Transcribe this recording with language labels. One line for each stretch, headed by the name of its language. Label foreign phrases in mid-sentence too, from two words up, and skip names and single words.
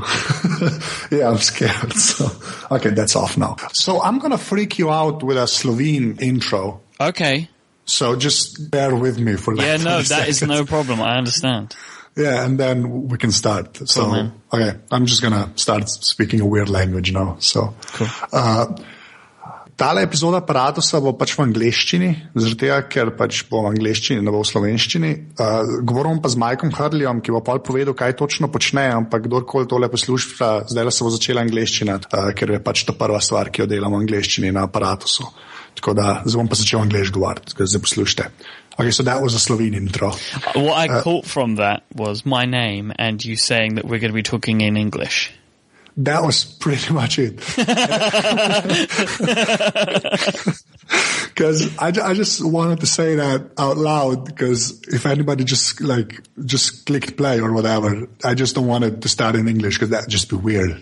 English: Yeah, I'm scared. So, okay, that's off now. So I'm going to freak you out with a Slovene intro. Okay. So just bear with me for Yeah, no, that seconds. is no problem. I understand. Yeah, and then we can start. So, cool, okay, I'm just gonna start speaking a weird language now. So, cool.
Slovenian: Tale epizoda Aparatusa bo pač v angleščini, zaradi tega, ker pač bo v angleščini, ne bo v slovenščini. Govorim pa z Mikeom Hurleyjem, ki bo pol povedal, kaj točno počne, ampak kdorkoli tole posluša, zdaj se bo začela angleščina, ker je pač to prva stvar, ki jo delam v angleščini na Aparatusu. Tako da zdaj bom pa začel angleš govoriti, tako da zdaj poslušajte.
English: Okay, so that was a Slovene intro. What I caught from that was my name and you saying that we're going to be talking in English. That was pretty much it. Because I just wanted to say that out loud, because if anybody just clicked play or whatever, I just don't want it to start in English, because that'd just be weird.